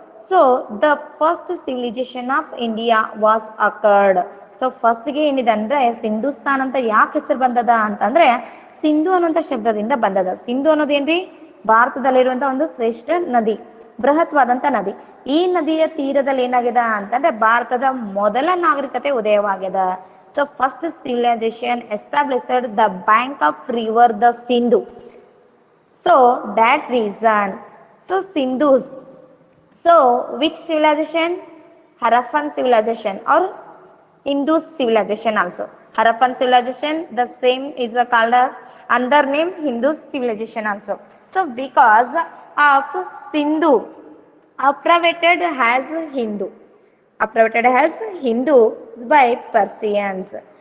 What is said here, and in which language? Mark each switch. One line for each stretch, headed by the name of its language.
English: So the first civilization of India was occurred.
Kannada: So first ಗೆ ಏನಿದೆ ಅಂದ್ರೆ ಸಿಂಧುಸ್ತಾನ್ ಅಂತ ಯಾಕೆ ಹೆಸರು ಬಂದದ ಅಂತಂದ್ರೆ ಸಿಂಧು ಅನ್ನುವಂತ ಶಬ್ದದಿಂದ ಬಂದದ. ಸಿಂಧು ಅನ್ನೋದೇನ್ರಿ? ಭಾರತದಲ್ಲಿರುವಂತ ಒಂದು ಶ್ರೇಷ್ಠ ನದಿ, ಬೃಹತ್ವಾದಂತ ನದಿ. ಈ ನದಿಯ ತೀರದಲ್ಲಿ ಏನಾಗಿದೆ ಅಂತಂದ್ರೆ ಭಾರತದ ಮೊದಲ ನಾಗರಿಕತೆ ಉದಯವಾಗಿದೆ.
English: So first civilization established the bank of river the Sindhu. So that reason. So ಸಿಂಧೂಸ್. So which civilization? Harappan civilization or Indus civilization also. Harappan civilization, the same is called under name Hindu civilization also. So because of Sindhu abbreviated as Hindu, abbreviated as Hindu by Persians.